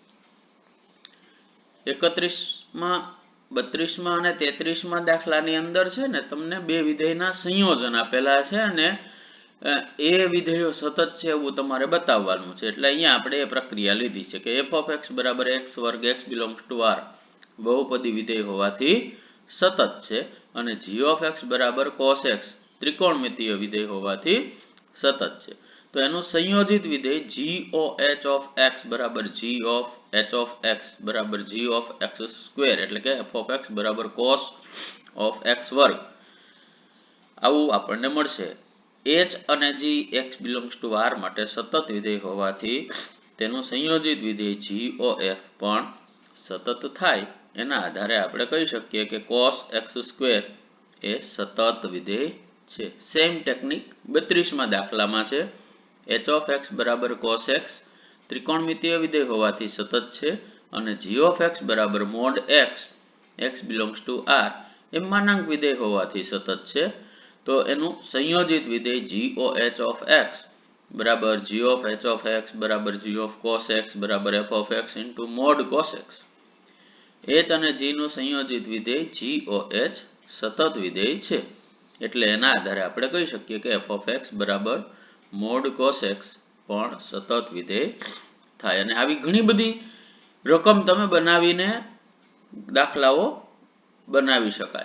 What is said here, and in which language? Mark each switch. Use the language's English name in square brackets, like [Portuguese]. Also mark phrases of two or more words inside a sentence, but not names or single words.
[Gujarati] 31માં 32માં અને 33માં દાખલાની અંદર છે ને તમને બે વિધેયના સંયોજન આપેલા છે અને એ વિધેયો સતત છે એવું તમારે બતાવવાનું છે એટલે અહીંયા આપણે એ પ્રક્રિયા લીધી છે કે [English] f of x [Gujarati] બરાબર x વર્ગ [English] x belongs to r [Gujarati] બહુપદી વિધેય હોવાથી સતત છે અને [English] g of x [Gujarati] બરાબર cos x ત્રિકોણમિતીય વિધેય હોવાથી સતત છે તો એનું સંયોજિત વિધેય [English] g of x [Gujarati] બરાબર [English] g of h of x [Gujarati] બરાબર [English] g of x [Gujarati] સ્ક્વેર એટલે કે [English] f of x [Gujarati] બરાબર [English] cos of x [Gujarati] વર્ગ આવું આપણને મળશે h અને g [English] x belongs to r [Gujarati] માટે સતત વિધેય હોવાથી તેનું સંયોજિત વિધેય GOF પણ સતત થાય એના આધારે આપણે કહી શકીએ કે cos x² એ સતત વિધેય છે. [English] same technique [Gujarati] 32માં દાખલામાં છે. [English] h of x [Gujarati] બરાબર cos x ત્રિકોણમિતીય વિધેય હોવાથી સતત છે અને [English] g of x [Gujarati] બરાબર [English] mod x x belongs to r [Gujarati] એ માનાંક વિધેય હોવાથી સતત છે. તો એનું સંયોજિત વિધેય [English] GOH of x [Gujarati] બરાબર [English] g of h of x [Gujarati] બરાબર [English] g of cos x [Gujarati] બરાબર [English] f of x into mod cos x. [Gujarati] h અને g નું સંયોજિત વિધેય GOH સતત વિધેય છે. એટલે એના આધારે આપણે કહી શકીએ કે [English] f of x [Gujarati] બરાબર [English] mod cos x [Gujarati] પણ સતત વિધેય થાય. અને આવી ઘણી બધી રકમ તમે બનાવીને દાખલાઓ બનાવી શકાય.